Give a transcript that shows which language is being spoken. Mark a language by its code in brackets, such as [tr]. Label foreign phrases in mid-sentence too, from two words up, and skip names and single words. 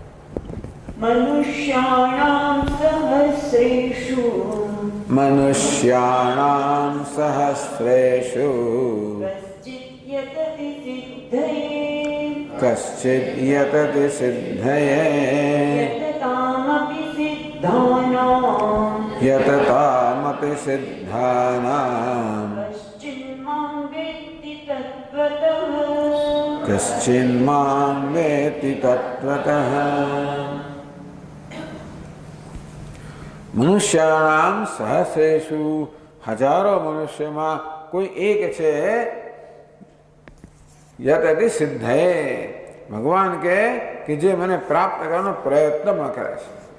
[sa] મનુષ્યાણામ સહસ્રેષુ કશ્ચિદ યતતિ સિદ્ધયે યતતામપિ સિદ્ધાનામ कश्चिन्मां वेत्ति तत्त्वतः મનુષ્યાણામ સહસ્રેષુ, [gu] હજારો મનુષ્યમાં કોઈ એક છે [sa] યતતિ સિદ્ધયે, [gu] ભગવાન કે જે મને પ્રાપ્ત કરવાનો પ્રયત્ન પણ કરે છે.